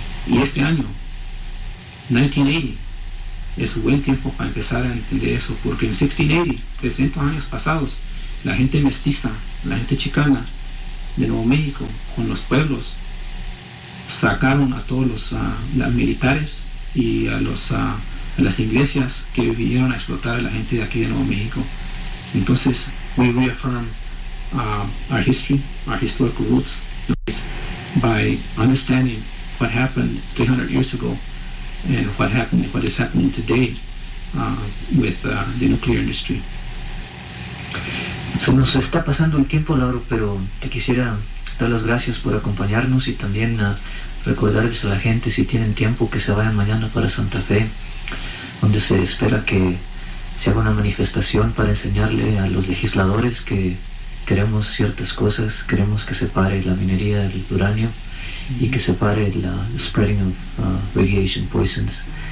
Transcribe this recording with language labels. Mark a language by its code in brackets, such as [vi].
[es] Y este año, 1980, es un buen tiempo para empezar a entender eso, porque en 1680, 300 años pasados, la gente mestiza, la gente chicana, de Nuevo México, con los pueblos, sacaron a todos los militares y a los a las iglesias que vinieron a explotar a la gente de aquí de Nuevo México. [en] Entonces, we reaffirm our history, our historical roots, by understanding what happened 300 years ago and what happened, what is happening today with the nuclear industry. [es] Se nos está pasando el tiempo, Lauro, pero te quisiera dar las gracias por acompañarnos y también recordarles a la gente, si tienen tiempo, que se vayan mañana para Santa Fe, donde se espera que se haga una manifestación para enseñarle a los legisladores que queremos ciertas cosas, queremos que se pare la minería del uranio y que se pare la [en] spreading of radiation poisons.